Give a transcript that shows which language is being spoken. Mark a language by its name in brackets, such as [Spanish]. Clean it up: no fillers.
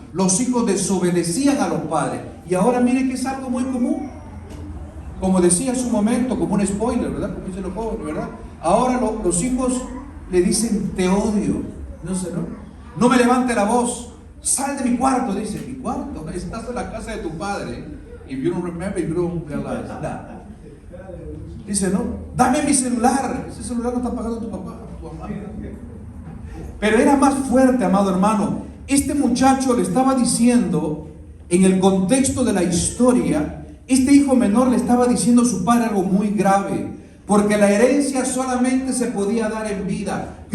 [Spanish] Los hijos desobedecían a los padres. Y ahora mire que es algo muy común. Como decía en su momento, como un spoiler, ¿verdad? Como dicen los jóvenes, ¿verdad? Ahora los hijos le dicen, te odio. No sé, ¿no? No me levante la voz. Sal de mi cuarto, dice. ¿Mi cuarto? Estás en la casa de tu padre. [English] If you don't remember, you don't realize that. [Spanish] Dice, ¿no? Dame mi celular. Ese celular no está pagando tu papá, tu mamá. Pero era más fuerte, amado hermano. Este muchacho le estaba diciendo, en el contexto de la historia, este hijo menor le estaba diciendo a su padre algo muy grave, porque la herencia solamente se podía dar en vida.